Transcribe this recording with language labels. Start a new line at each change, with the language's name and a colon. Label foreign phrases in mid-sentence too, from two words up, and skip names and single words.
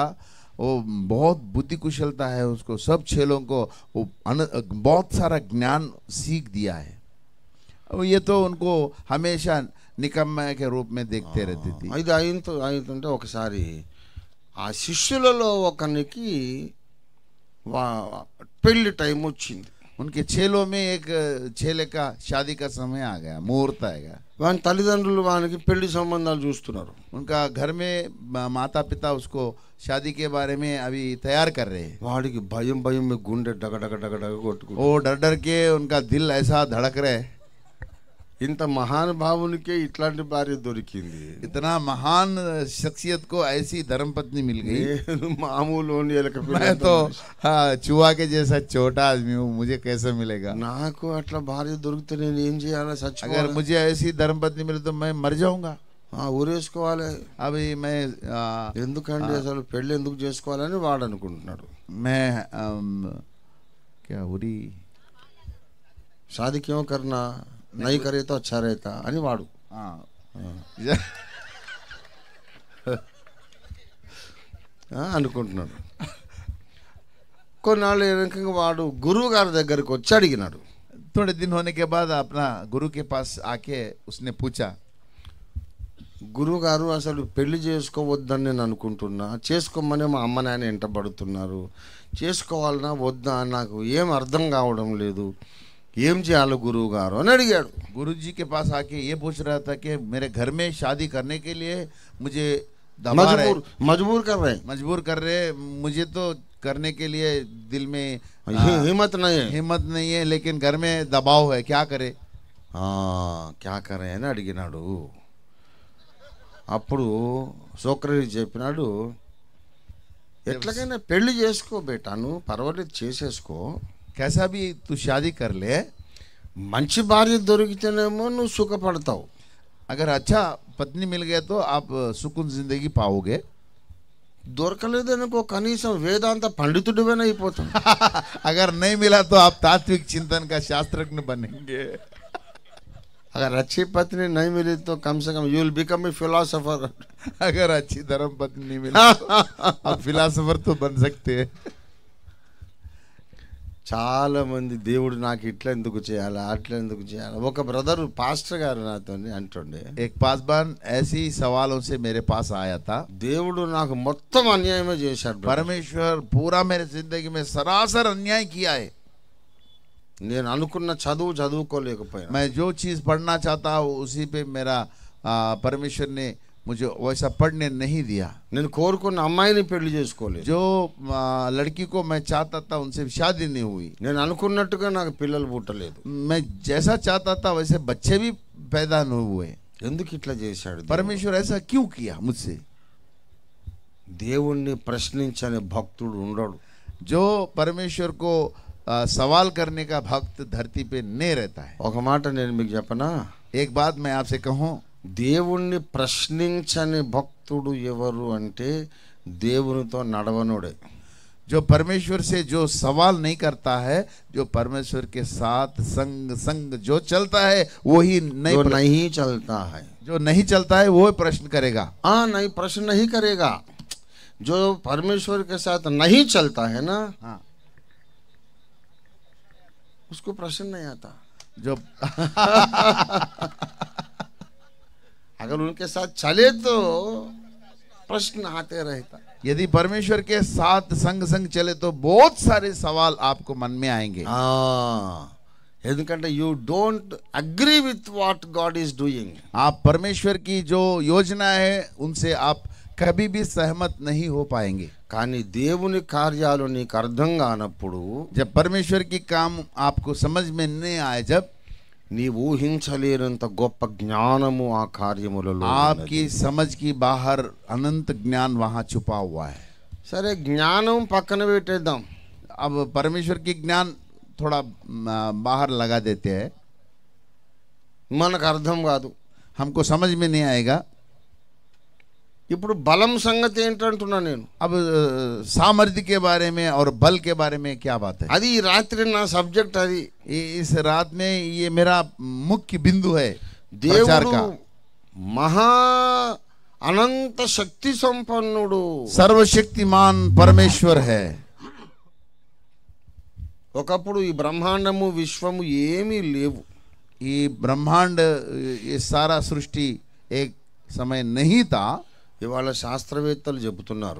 Hindi: वो बहुत बुद्धि कुशलता है उसको, सब चेलों को वो बहुत सारा ज्ञान सीख दिया है। ये तो उनको हमेशा निकम्मे के रूप में देखते रहती थी।
Telugu: ఇది అయితుంటే ఒకసారి ఆ శిష్యులలో ఒకరికి పెళ్లి టైం వచ్చింది.
Hindi: उनके चेलों में एक चेले का शादी का समय आ गया, मुहूर्त आएगा।
Telugu: వాని తల్లిదండ్రులు వానికి పెళ్లి సంబంధాలు చూస్తున్నారు.
Hindi: उनका घर में माता पिता उसको शादी के बारे में अभी तैयार कर रहे हैं।
Telugu: వాడికి భయం భయం గుండె డగ డగ డగ డగ కొట్టుకుంటూ
Hindi: वो डर डर के उनका दिल ऐसा धड़क रहे।
Telugu: ఇంత మహానుభావునికే ఇట్లాంటి భార్య దొరికింది.
Hindi: इतना महान शख्सियत को ऐसी धर्मपत्नी मिल गई।
Telugu: నేను మామూలు ఎలక
Hindi: मैं तो चूहा के जैसा छोटा आदमी हूँ, मुझे कैसे मिलेगा?
Telugu: నాకు అట్లా భార్య దొరికితే నేను ఏం చేయాలి?
Hindi: अगर
Telugu: చచ్చిపోవాలి,
Hindi: मुझे ऐसी धर्मपत्नी मिले तो मैं मर जाऊंगा।
Telugu: ఊరేసుకోవాలి.
Hindi: अभी मैं
Telugu: ఎందుకండి అసలు పెళ్లి ఎందుకు చేసుకోవాలని వాడు అనుకుంటున్నాడు.
Hindi: मैं क्या उरी शादी क्यों करना, नहीं करे तो अच्छा रहता
Telugu: అని వాడు అనుకుంటున్నాడు. కొన్నాళ్ళు వెనక వాడు గురువు గారి దగ్గరికి వచ్చి అడిగినాడు.
Hindi: थोड़े दिन होने के बाद अपना गुरु के पास आके उसने पूछा,
Telugu: గురువు గారు అసలు పెళ్లి చేసుకోవద్దని నేను అనుకుంటున్నా, చేసుకోమని మా అమ్మ నాయన వెంట పడుతున్నారు, చేసుకోవాలన్నా వద్దా నాకు ఏం అర్థం కావడం లేదు, ఏం చేయాలి గురువు గారు అని అడిగాడు.
Hindi: गुरु जी के पास आके ये पूछ रहा था कि मेरे घर में शादी करने के लिए मुझे दबा रहे, मजबूर कर रहे, मजबूर कर रहे, मुझे तो करने के लिए दिल में हिम्मत नहीं है, लेकिन घर में दबाव है, क्या करे? क्या करे
Telugu: అని అడిగినాడు. అప్పుడు సోక్రటీస్ చెప్పినాడు, ఎట్లాగైనా పెళ్లి చేసుకో బేటా, నువ్వు పర్వాలేదు చేసేసుకో,
Hindi: कैसा भी तू शादी कर ले,
Telugu: మంచి భార్య దొరికితేనేమో నువ్వు సుఖపడతావు,
Hindi: अगर अच्छा पत्नी मिल गया तो आप सुकून जिंदगी पाओगे,
Telugu: దొరకలేదనుకో కనీసం వేదాంత పండితుడివైనా అయిపోతావు.
Hindi: अगर नहीं मिला तो आप तात्विक चिंतन का शास्त्रज्ञ बनेंगे, अगर अच्छी पत्नी नहीं मिली तो कम से कम
English: you will become a philosopher.
Hindi: अगर अच्छी धर्म पत्नी नहीं मिली आप फिलोसोफर तो बन सकते हैं.
Telugu: చాలా మంది దేవుడు నాకు ఇట్లా ఎందుకు చేయాలి, అట్లా ఎందుకు చేయాలి. ఒక బ్రదర్ పాస్టర్ గారు నాతో అంటుండే,
Hindi: एक पासवान ऐसी सवालों से मेरे पास आया था,
Telugu: దేవుడు నాకు మొత్తం అన్యాయమే చేశాడు,
Hindi: परमेश्वर पूरा मेरे जिंदगी में सरासर अन्याय किया है,
Telugu: నేను అనుకున్న చదువు చదువుకోలేకపోయాను,
Hindi: मैं जो चीज पढ़ना चाहता हूँ उसी पे मेरा परमेश्वर ने मुझे वैसा पढ़ने नहीं दिया,
Telugu: నేను కోరుకున్న అమ్మాయిని పెళ్లి చేసుకోలేదు,
Hindi: जो लड़की को मैं चाहता था उनसे शादी नहीं हुई,
Telugu: నేను అనుకున్నట్టుగా నాకు పిల్లలు పుట్టలేదు,
Hindi: मैं जैसा चाहता था वैसे बच्चे भी पैदा नहीं हुए.
Telugu: ఎందుకు ఇట్లా చేశాడు?
Hindi: परमेश्वर ऐसा क्यों किया मुझसे?
Telugu: దేవుణ్ణి ప్రశ్నించని భక్తుడు ఉండడు.
Hindi: जो परमेश्वर को सवाल करने का भक्त धरती पे नहीं रहता है.
Telugu: ఒక మాట నేను మీకు చెప్పనా,
Hindi: एक बात मैं आपसे कहूँ,
Telugu: దేవుణ్ణి ప్రశ్నించని భక్తుడు ఎవరు అంటే దేవునితో నడవనుడే.
Hindi: जो परमेश्वर से जो सवाल नहीं करता है, जो परमेश्वर के साथ संग जो चलता है वो ही नहीं चलता है, जो नहीं चलता है वो प्रश्न करेगा. नहीं प्रश्न नहीं करेगा. जो परमेश्वर के साथ नहीं चलता है ना, उसको प्रश्न नहीं आता. जो अगर उनके साथ चले तो प्रश्न आते रहता. यदि परमेश्वर के साथ संग चले तो बहुत सारे सवाल आपको मन में आएंगे.
English: ఎందుకంటే you don't agree with what God is doing.
Hindi: आप परमेश्वर की जो योजना है उनसे आप कभी भी सहमत नहीं हो पाएंगे.
Telugu: కానీ దేవుని కార్యాలు నీకు అర్థం కానప్పుడు,
Hindi: जब परमेश्वर की काम आपको समझ में नहीं आए, जब
Telugu: నీ ఊహించలేనంత గొప్ప జ్ఞానము ఆ కార్యములలో,
Hindi: आपकी समझ की बाहर अनंत ज्ञान वहां छुपा हुआ है.
Telugu: సరే జ్ఞానం పక్కన పెట్టేద్దాం,
Hindi: अब परमेश्वर की ज्ञान थोड़ा बाहर लगा देते हैं,
Telugu: మనకు అర్థం కాదు,
Hindi: हमको समझ में नहीं आएगा.
Telugu: ఇప్పుడు బలం సంగతి ఏంటంటున్నా నేను.
Hindi: अब सामर्थ्य के बारे में और बल के बारे में क्या बात है?
Telugu: అది ఈ రాత్రి నా సబ్జెక్ట్. అది
Hindi: इस रात में ये मेरा मुख्य बिंदु है.
Telugu: దేవుడు మహా అనంత శక్తి సంపన్నుడు,
Hindi: सर्वशक्तिमान परमेश्वर है.
Telugu: ఒకప్పుడు ఈ బ్రహ్మాండము విశ్వము ఏమీ లేవు.
Hindi: ये ब्रह्मांड ये सारा सृष्टि एक समय नहीं था.
Telugu: ఇవాళ శాస్త్రవేత్తలు చెబుతున్నారు,